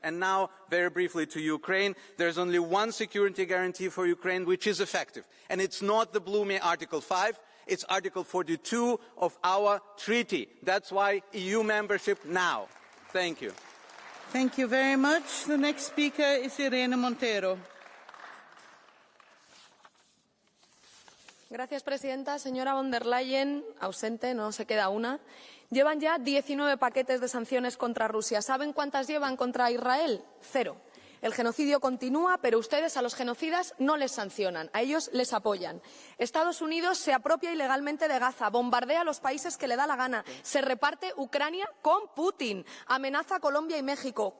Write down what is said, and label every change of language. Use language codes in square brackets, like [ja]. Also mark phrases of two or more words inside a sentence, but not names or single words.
[en] And now, very briefly to Ukraine, there's only one security guarantee for Ukraine which is effective. And it's not the gloomy Article 5, it's Article 42 of our treaty. That's why EU membership now. Thank you. Thank you very much. The next speaker is Irene Montero. [es] Gracias, presidenta. Señora von der Leyen, ausente, no se queda una. Llevan ya 19 paquetes de sanciones contra Rusia. ¿Saben cuántas llevan contra Israel? 0. El genocidio continúa, pero ustedes a los genocidas no les sancionan, a ellos les apoyan. Estados Unidos se apropia ilegalmente de Gaza, bombardea a los países que le da la gana, se reparte Ucrania con Putin, amenaza a Colombia y México.